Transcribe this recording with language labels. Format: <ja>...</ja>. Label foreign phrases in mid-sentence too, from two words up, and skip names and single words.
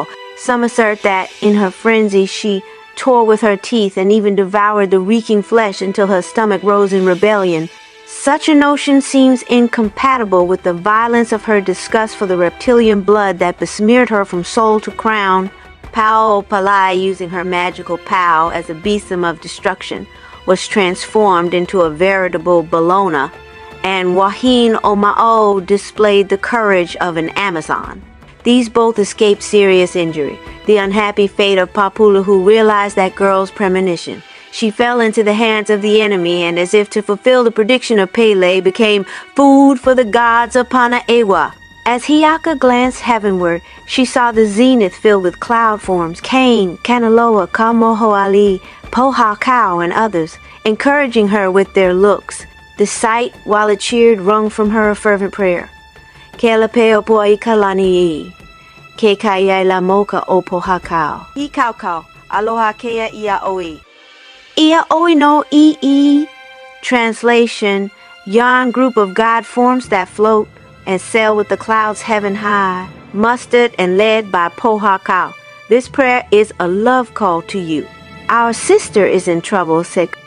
<en>Some assert that, in her frenzy, she tore with her teeth and even devoured the reeking flesh until her stomach rose in rebellion. Such a notion seems incompatible with the violence of her disgust for the reptilian blood that besmeared her from soul to crown. Pau-o-palai, using her magical pau as a besom of destruction, was transformed into a veritable Bellona, and Wahine-o-ma'o displayed the courage of an Amazon. These both escaped serious injury. The unhappy fate of Papula, who realized that girl's premonition. She fell into the hands of the enemy, and as if to fulfill the prediction of Pele, became food for the gods of Panaewa. As Hiiaka glanced heavenward, she saw the zenith filled with cloud forms, Cain, Kanaloa, Kamohoali, Pohakau, and others, encouraging her with their looks. The sight, while it cheered, wrung from her a fervent prayer.</en> <haw>Kuai-he-lani, Na-maka-o-ka-ha'i, Hikaukau, aloha kea ia oi. Ia oi no i.</haw> <en>Translation: yon group of God forms that float and sail with the clouds heaven high, mustered and led by Pohakau. This prayer is a love call to you. Our sister is in trouble, said</en>